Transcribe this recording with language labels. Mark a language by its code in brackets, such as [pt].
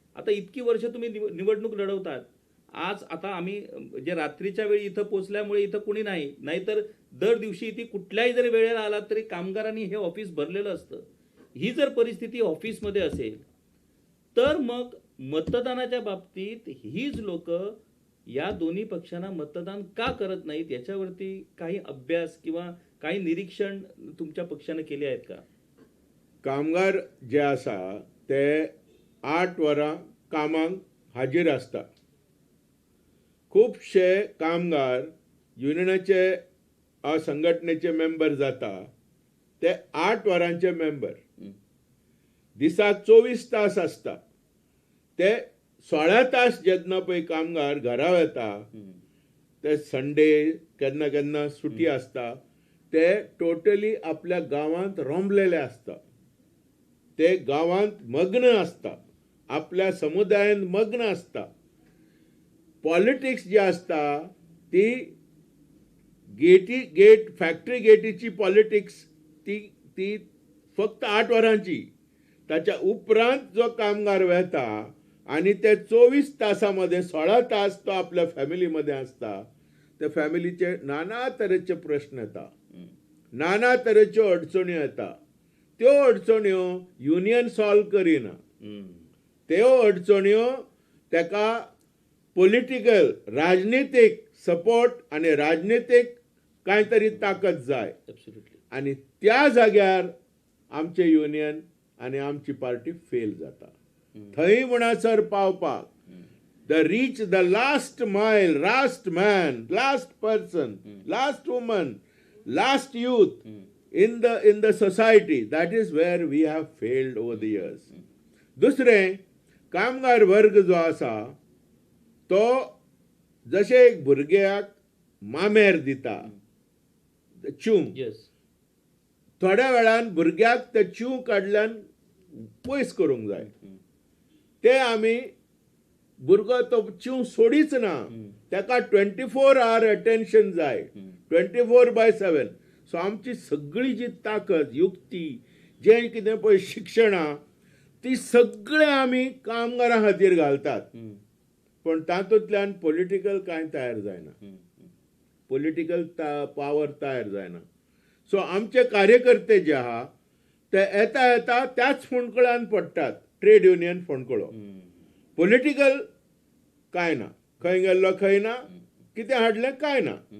[mr] आता इतकी वर्ष तुम्ही निवडणूक लढवतात. आज आता आम्ही जे रात्रीच्या वेळी इथं पोहोचल्यामुळे इथं कुणी नाही, नाहीतर दर दिवशी इथे कुठल्याही जरी वेळेला आला तरी कामगारांनी हे ऑफिस भरलेलं असतं. ही जर परिस्थिती ऑफिसमध्ये असेल तर मग मतदानाच्या बाबतीत हीच लोक या दोन्ही पक्षांना मतदान का करत नाहीत याच्यावरती काही अभ्यास किंवा काही निरीक्षण तुमच्या पक्षाने केले आहेत का? [gom] कामगार जे आसा ते 8 वरां कामाक हाजीर आसता. खूबशे कामगार युनियनाचे संघटनेचे मेंबर जाता ते 8 वरांचे मेंबर. दिसाक 24 तास आसता. ते 16 तास जेन्ना पळय कामगार घरा येता ते संडे केन्ना केन्ना सुटी आसता ते टोटली आपल्या गांवांत रोंबलेले आसता. ते गांवांत मग्न आसता, आपल्या समुदायान मग्न आसता. पॉलिटिक्स जी आसता ती गेट फॅक्टरी गेटीची पॉलिटिक्स ती फक्त 8 वरांची. ताच्या उपरांत जो कामगार वेता आणि ते 24 तासामध्ये 16 तास तो आपल्या फॅमिलीमध्ये असता. त्या फॅमिलीचे नाना तरेचे प्रश्न येता, नाना तरेच्यो अडचण्यो येता. त्यो अडचण्यो युनियन सॉल्व करिना. त्यो अडचण्यो तेका पॉलिटिकल राजनीतिक सपोर्ट आणि राजनीतिक काहीतरी ताकद जाय. आणि त्या जाग्यार आमचे युनियन आणि आमची पार्टी फेल जाता. थंय म्हणसर पावपाक [en] Reach the last mile, last man, last person, last woman, last youth in the society. That is where we have failed over the years. [gom] दुसरें, कामगार वर्ग जो आसा तो जशे एक भुरग्याक मामेर दिता च्यूं, थोड्या वेळान भुरग्याक ते च्यूं काडल्यान पयस करूंक जाय. ते आमी भुरगो तो च्यूं सोडीच ना, ताका 24 hour अटेन्शन जाय, 24/7. सो आमची सगळी जी ताकद, युक्ती, जे कितें पळय शिक्षणां, ती सगळे आमी कामगारां खातीर घालतात. पण तातूंतल्यान पॉलिटिकल कांय तयार जायना, पॉलिटिकल पावर तयार जायना. सो आमचे कार्यकर्ते जे आहा ते येता येता त्याच फोंडकळ्यान पडटात, ट्रेड युनियन फोंडकळो. पॉलिटिकल कांय ना, खंय गेल्लो खंय ना, कितें हाडलें कांय ना.